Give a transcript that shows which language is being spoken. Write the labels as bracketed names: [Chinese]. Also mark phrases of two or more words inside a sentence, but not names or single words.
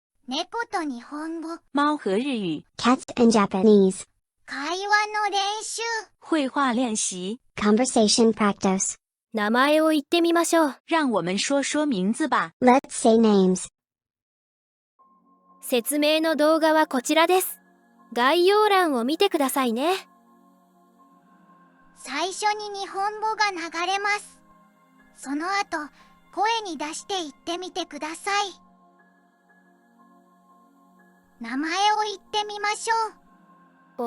[Japanese] 猫と日本語。 [Chinese] 猫和日语 [English] Cats and Japanese. [Japanese] 会話の練習。 [Chinese] 绘画练习。 [English] Conversation practice. [Japanese] 名前を言ってみましょう。 [Chinese] 让我们说说名字吧。 [English] Let's say names. [Japanese] 説明の動画はこちらです。概要欄を見てくださいね。最初に日本語が流れます。その後、声に出して言ってみてください。名前を言ってみましょう。